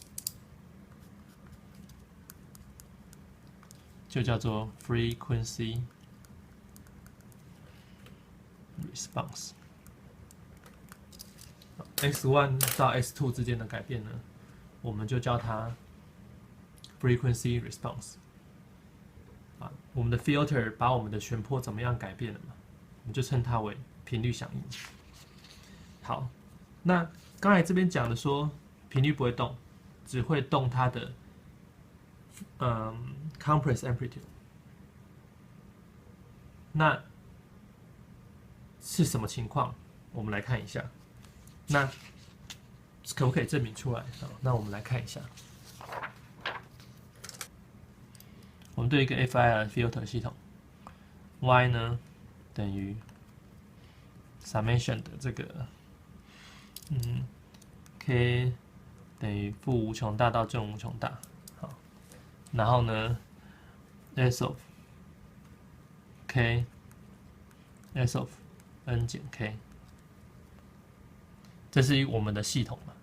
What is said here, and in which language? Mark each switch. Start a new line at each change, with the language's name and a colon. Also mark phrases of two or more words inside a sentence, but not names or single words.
Chinese: 就叫做
English: frequency response。
Chinese: x1 到 x2 之间的改变呢，我們就叫它
English: frequency response。
Chinese: 我們的 filter 把我們的旋波怎麼樣改變了嘛？我們就稱它為頻率響應。好，那剛才這邊講的說頻率不會動，只會動它的
English: compress amplitude。
Chinese: 那是什麼情況？我們來看一下。那可不可以證明出来？那我們來看一下。我們對一個
English: FIR filter
Chinese: 系統 ，Y 呢等於 summation 的這個K 等於負無窮大到正無窮大，好，然後呢
English: S of K S of N
Chinese: 減 K， 這是我們的系統嘛？